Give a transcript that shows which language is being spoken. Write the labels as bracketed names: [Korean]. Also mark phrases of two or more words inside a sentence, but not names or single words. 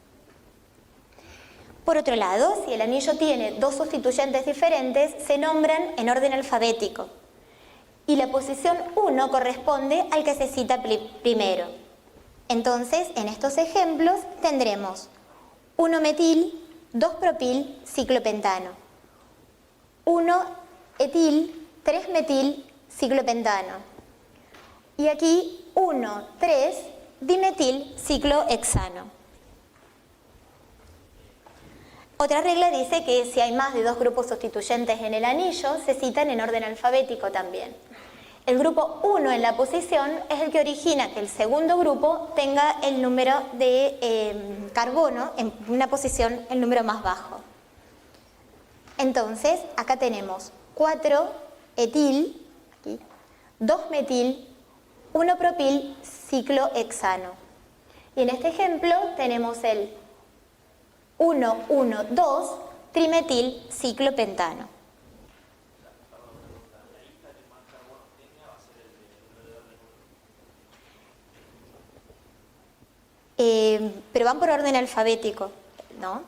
[Spanish] Por otro lado, si el anillo tiene dos sustituyentes diferentes, se nombran en orden alfabético. Y la posición 1 corresponde al que se cita primero. Entonces, en estos ejemplos tendremos 1 metil, 2 propil, ciclopentano. 1 etil, 3 metil, ciclopentano. Y aquí 1, 3, dimetil, ciclohexano. Otra regla dice que si hay más de 2 grupos sustituyentes en el anillo, se citan en orden alfabético también. El grupo 1 en la posición es el que origina que el segundo grupo tenga el número de carbono en una posición, el número más bajo. Entonces, acá tenemos 4 etil, aquí, 2 metil, 1 propil, ciclohexano. Y en este ejemplo tenemos el 1, 1, 2, trimetil, ciclopentano. Pero van por orden alfabético, ¿no?